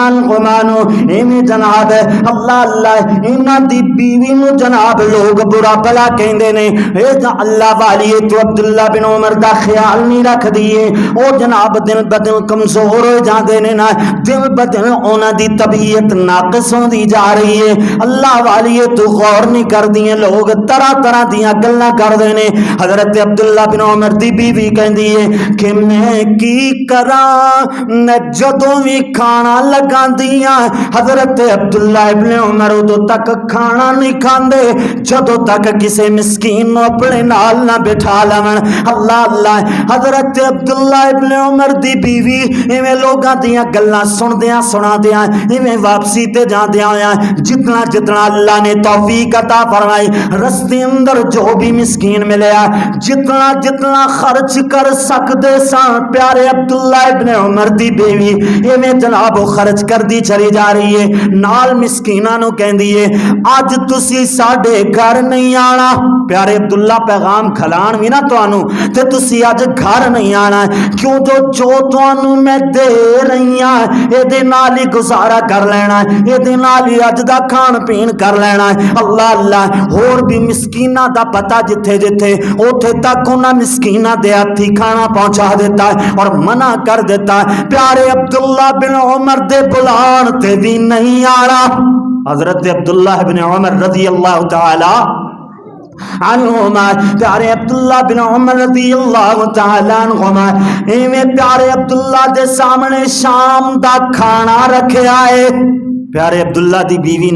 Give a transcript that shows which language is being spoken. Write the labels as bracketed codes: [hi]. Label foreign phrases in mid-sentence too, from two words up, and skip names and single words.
[pa] عنہما ایمی جناب اللہ اللہ اینا دی بیوی نو جناب لوگ برا بلا کہندے نے اے اللہ والی تو عبداللہ بن عمر دا خیال نہیں رکھ دیئے او جناب دن بدن کمزور ہو جاندے نے نا دن بدن اونا دی طبیعت ناقص ہوں دی جا رہی ہے اللہ والی تو غور نہیں کر دیئے لوگ طرح طرح دیاں گلنا کر دینے حضرت عبداللہ بن عمر دی بیوی کہندی کہ میں کی کراں میں جدوں بھی کھانا لگا دیا حضرت عبداللہ ابن عمر ادو تک کھانا نہیں کھاندے جدوں تک کسی مسکین نو اپنے نال نہ بٹھا لون اللہ اللہ حضرت عبداللہ ابن عمر دی بیوی ایویں لوگاں دیاں گلاں سن دیاں سنا دیاں ایویں واپسی تے جان دیاں جتنا جتنا اللہ نے توفیق عطا فرمائی رستے اندر جو بھی مسکین ملیا جتنا جتنا خرچ کر سکدے سان پیارے عبداللہ ابن عمر دی بیوی ایویں جناب خرچ کر دی چلی جا رہی ہے نال مسکیناں نو کہندی ہے اج تسی ساڈے گھر نہیں آنا پیارے عبداللہ پیغام کھلان وی نا تانوں تے تسی اج گھر نہیں آنا کیوں جو تانوں میں دے رہی ہاں اے دے نال ہی گزارا کر لینا ہے اے دے نال ہی اج دا کھان پین کر لینا ہے اللہ اللہ ہور بھی مسکیناں دا پتہ جتھے جتھے اوتھے تک انہاں مسکیناں دے ہتھی کھانا پہنچا دیتا ہے اور منع کر دیتا ہے پیارے عبداللہ بن عمر دے بلان تے بھی نہیں آنا حضرت عبداللہ بن عمر [ar] رضی اللہ تعالی [pa] عنہما پیارے عبداللہ بن عمر [ar] رضی اللہ تعالی عنہما [pa] ایویں پیارے عبداللہ دے سامنے شام دا کھانا رکھیا ہے پیارے عبداللہ دی بیوی نے